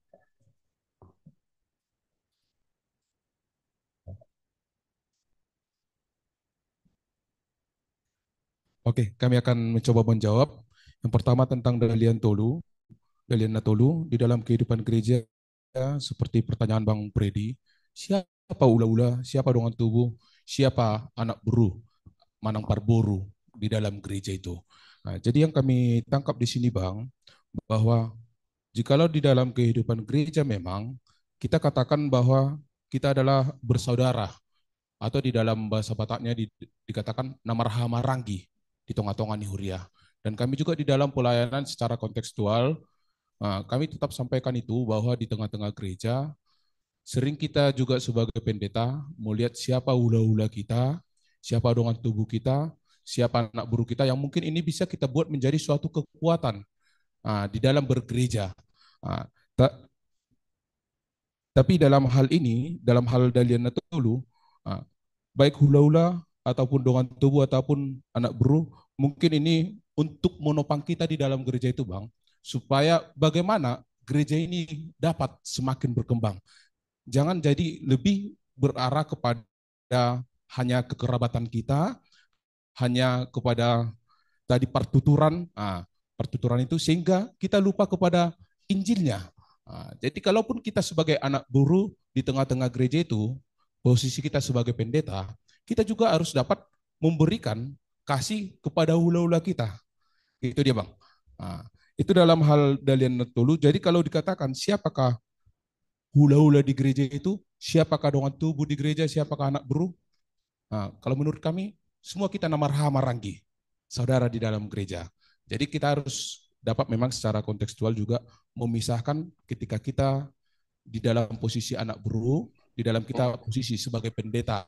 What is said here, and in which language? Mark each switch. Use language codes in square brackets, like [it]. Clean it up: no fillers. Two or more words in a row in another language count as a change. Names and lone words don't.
[id] Oke, kami akan mencoba menjawab. Yang pertama tentang Dalian Natolu di dalam kehidupan gereja, seperti pertanyaan Bang Predi, siapa ula-ula, siapa [bbc] dongan tubuh, [id] siapa [bbc] anak buruh, manang parboru [id] di dalam gereja itu. Nah, jadi yang kami tangkap di sini, Bang, bahwa jikalau di dalam kehidupan gereja memang kita katakan bahwa kita adalah bersaudara, atau di dalam bahasa Bataknya dikatakan [bbc] namarha maranggi di tonga-tonga nihuria. [id] Dan kami juga di dalam pelayanan secara kontekstual, kami tetap sampaikan itu bahwa di tengah-tengah gereja sering kita juga sebagai pendeta melihat siapa ula-ula kita, siapa [bbc] dongan tubuh [id] kita, siapa [bbc] anak buruh [id] kita, yang mungkin ini bisa kita buat menjadi suatu kekuatan di dalam bergereja. Tapi dalam hal ini, dalam hal Dalian Natolu, baik hula-hula ataupun [bbc] dongan tubuh [id] ataupun [bbc] anak buruh, [id] mungkin ini untuk menopang kita di dalam gereja itu, Bang, supaya bagaimana gereja ini dapat semakin berkembang. Jangan jadi lebih berarah kepada hanya kekerabatan kita, hanya kepada tadi pertuturan itu, sehingga kita lupa kepada Injilnya. Jadi kalaupun kita sebagai [bbc] anak buruh [id] di tengah-tengah gereja itu, posisi kita sebagai pendeta, kita juga harus dapat memberikan kasih kepada hula-hula kita. Itu dia Bang. Itu dalam hal Dalian Natolu. Jadi kalau dikatakan siapakah hula-hula di gereja itu, siapakah dengan tubuh di gereja, siapakah [bbc] anak buruh? [id] Kalau menurut kami, semua kita [bbc] namarha maranggi, [id] saudara di dalam gereja. Jadi kita harus dapat memang secara kontekstual juga memisahkan ketika kita di dalam posisi [bbc] anak buruh, [id] di dalam kita posisi sebagai pendeta.